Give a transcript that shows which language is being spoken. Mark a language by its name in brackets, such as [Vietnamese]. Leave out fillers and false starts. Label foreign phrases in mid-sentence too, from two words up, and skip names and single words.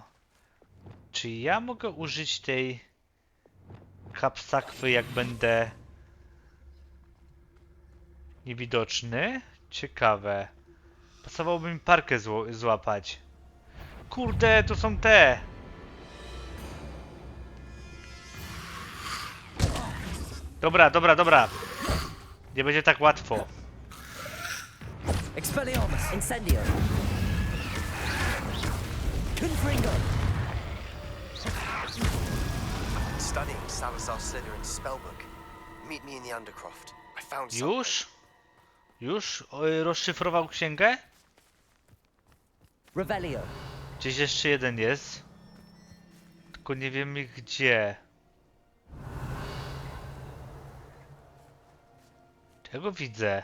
[Polish] Czy ja mogę użyć tej kapsakwy, jak będę niewidoczny? Ciekawe. Pasowałoby mi parkę złapać. Kurde, to są te! Dobra. Nie będzie tak łatwo. [Latin] Expelliarmus. Incendio. [Polish] Confringo. [English] Studying Salazar Slytherin's spellbook. Meet me in the Undercroft. I found something. [Polish] Już? Już rozszyfrował księgę? Revelio. Gdzieś jeszcze jeden jest. Tylko nie wiemy gdzie. Czego widzę?